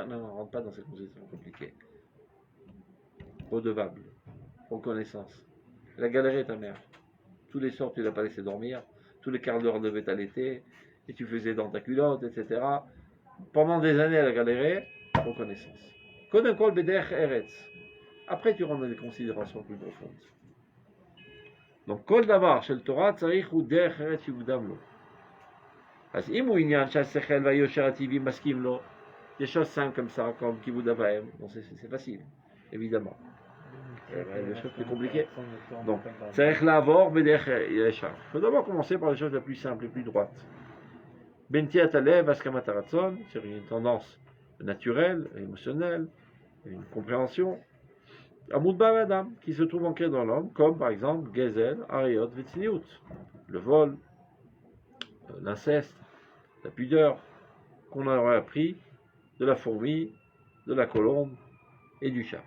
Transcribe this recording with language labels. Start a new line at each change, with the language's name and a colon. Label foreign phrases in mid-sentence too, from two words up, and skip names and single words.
French: Non, ne rentre pas dans ces considérations compliquées. Redevable. Reconnaissance. Elle a galéré ta mère. Tous les soirs, tu l'as pas laissé dormir. Tous les quarts d'heure, elle devait t'allaiter. Et tu faisais dans ta culotte, etc. Pendant des années, elle a galéré. Reconnaissance.
Hebrew: קודם כל בדרך ארץ.
French: Après, tu rentres dans des considérations plus profondes. Donc,
Hebrew: כל דבר של תורה צריך הוא דרך ארץ יוגדם לו. אז אם הוא עניין שהשכל והיושר הטבעי מסכים לו,
French: des choses simples comme ça, comme
Hebrew: כיבוד אב ואם,
French: bon, c'est facile, évidemment. Des choses plus compliquées. Donc,
Hebrew: צריך לעבור בדרך ישר.
French: Il faut d'abord commencer par les choses les plus simples, les plus droites.
Hebrew: בנטיית הלב והסכמת הרצון,
French: c'est une tendance naturel, émotionnel, une compréhension. Amoud Adam, qui se trouve ancré dans l'homme, comme par exemple
Hebrew: גזל, עריות, וצניעות,
French: le vol, l'inceste, la pudeur, qu'on aurait appris de la fourmi, de la colombe et du chat.